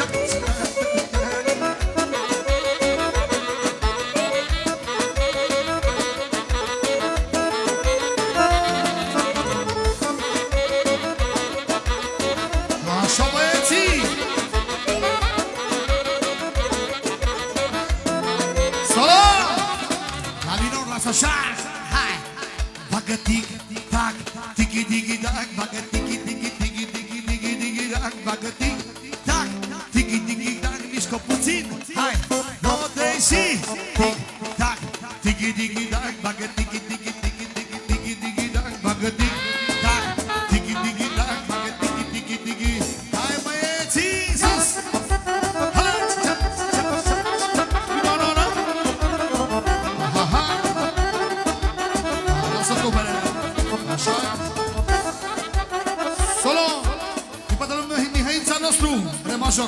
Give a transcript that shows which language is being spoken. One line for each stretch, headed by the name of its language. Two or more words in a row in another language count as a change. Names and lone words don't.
Romanian: Așa, băieții! Solo! La minor, lasă așa! Hai! Bagă tic-tac, tiki-tiki-tac, bagă tiki-tiki-tiki-tiki-tiki-tiki-tac, bagă tic-tac, tiki-tiki-tac, mișcă puțin! Hai! 9, 3 și tic-tac, tiki-tiki-tac, bagă tiki-tiki-tiki-tiki-tiki-tac, bagă tic-tac, tiki-tiki-tac, bagă tiki-tiki-tiki. Hai, băieții, sus! Hai! Lasă tubele! Așa! Solo! Din partea lui Mihăița nostru, re major.